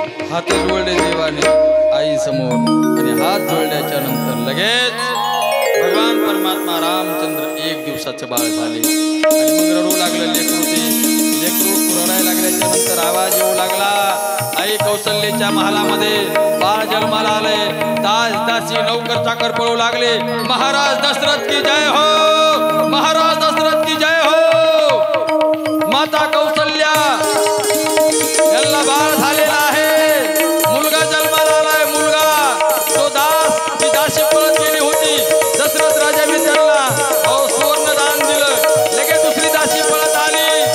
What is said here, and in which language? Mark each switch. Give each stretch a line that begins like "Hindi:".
Marathi: हात जोडले देवाने आई समोर, आणि हात जोडल्याच्या नंतर लगेच भगवान परमात्मा रामचंद्र 1 दिवसाचं बाळ झाले. आणि मग रडू लागलं लेकरू. लेकरू रडायला लागल्याच्या नंतर आवाज येऊ लागला. आई कौशल्याच्या महालामध्ये बाळ जन्माला आले. दास दासी नौकर चाकर पळू लागले.
Hindi: महाराज दशरथ की जय हो, महाराज दशरथ की जय हो.
Marathi: माता कौशल्या यांना बाळ झालेला आहे, मुलगा जन्माला आलाय. मुलगा तो दास ती दासी पळत गेली होती. दशरथ राजाने त्यांना सुवर्ण दान दिलं. लगेच दुसरी दासी पळत आली.